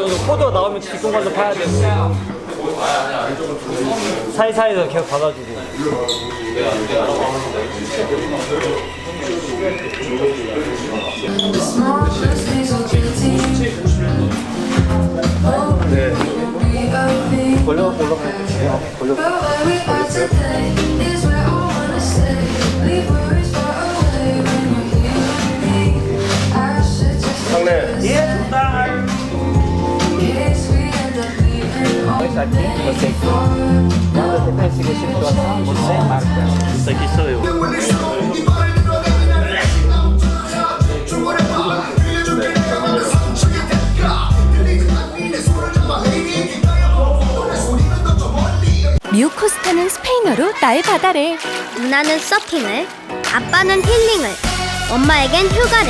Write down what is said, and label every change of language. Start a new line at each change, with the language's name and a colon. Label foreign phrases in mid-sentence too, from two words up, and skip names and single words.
Korean: 포드가 나오면 뒷공간도 파야 되고 사이사이에서 계속 받아주고. 걸려갖고 올라가야 돼. 걸려.
Portuguese: Dois aqui, você manda defensiva situação, você marca. Isso aqui sou eu.
Korean: 뮤코스타는 스페인어로 나의 바다래. 누나는 서핑을, 아빠는 힐링을, 엄마에겐 휴가를.